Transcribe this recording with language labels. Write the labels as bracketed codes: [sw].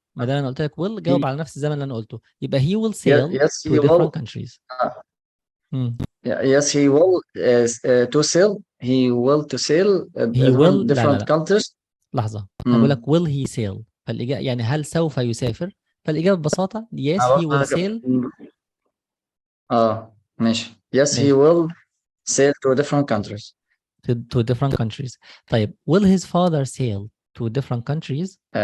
[ar] ما دام انا قلت لك will جاوب على نفس الزمن اللي انا قلته، يبقى [en] he will sail to different countries. Yes he will to sail. He will to sail different countries. [ar] لحظة أنا بقول لك [en] will he sail، [ar] فالإجابة يعني هل سوف يسافر؟ فالإجابة ببساطة [en] yes he will sail. [ar] ماشي. [en] Yes he will sail to different countries. To different countries. [ar] طيب [en] will his father sail to different countries?